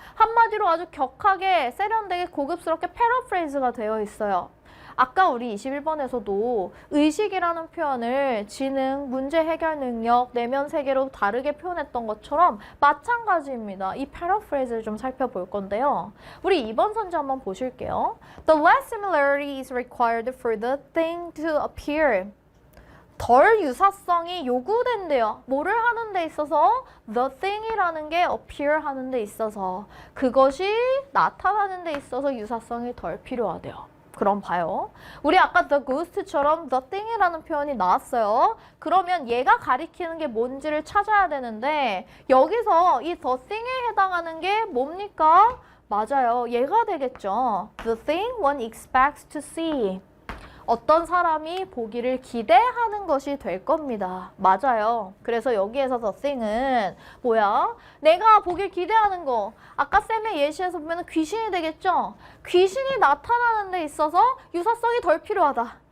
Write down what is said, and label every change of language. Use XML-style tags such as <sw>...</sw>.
<ko>한마디로 아주 격하게 세련되게 고급스럽게 패러프레이즈가 되어 있어요. 아까 우리 21번에서도 의식이라는 표현을 지능, 문제 해결 능력, 내면 세계로 다르게 표현했던 것처럼 마찬가지입니다. 이 패러프레이즈를 좀 살펴볼 건데요. 우리 2번 선지 한번 보실게요.</ko> <en>The less similarity is required for the thing to appear.</en> <ko>덜 유사성이 요구된대요. 뭐를 하는 데 있어서? The thing이라는 게 appear 하는 데 있어서 그것이 나타나는 데 있어서 유사성이 덜 필요하대요. 그럼 봐요. 우리 아까 the ghost처럼 the thing이라는 표현이 나왔어요. 그러면 얘가 가리키는 게 뭔지를 찾아야 되는데 여기서 이 the thing에 해당하는 게 뭡니까? 맞아요. 얘가 되겠죠.</ko> <en>The thing one expects to see.</en> <ko>어떤 사람이 보기를 기대하는 것이 될 겁니다. 맞아요. 그래서 여기에서 the thing은 뭐야? 내가 보길 기대하는 거. 아까 쌤의 예시에서 보면 귀신이 되겠죠? 귀신이 나타나는 데 있어서 유사성이 덜 필요하다.</ko>